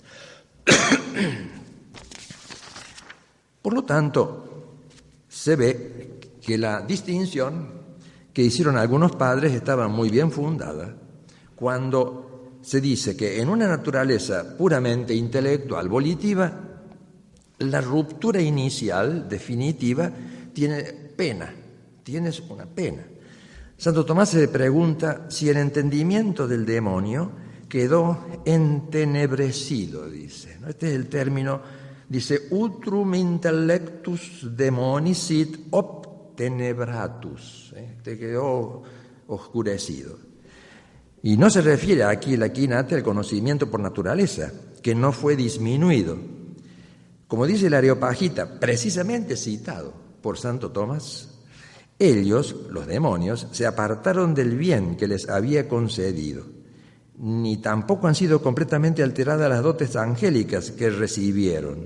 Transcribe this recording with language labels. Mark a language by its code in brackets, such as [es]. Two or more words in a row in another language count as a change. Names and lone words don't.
[es] Por lo tanto, se ve que la distinción que hicieron algunos padres estaba muy bien fundada cuando se dice que en una naturaleza puramente intelectual, volitiva, la ruptura inicial, definitiva, tiene pena, tienes una pena. Santo Tomás se pregunta si el entendimiento del demonio quedó entenebrecido, dice. Este es el término, dice, [la] utrum intellectus demoni sit obtenebratus, [es] te quedó oscurecido. Y no se refiere aquí la quinate al conocimiento por naturaleza, que no fue disminuido. Como dice el Areopagita, precisamente citado por Santo Tomás, ellos, los demonios, se apartaron del bien que les había concedido, ni tampoco han sido completamente alteradas las dotes angélicas que recibieron.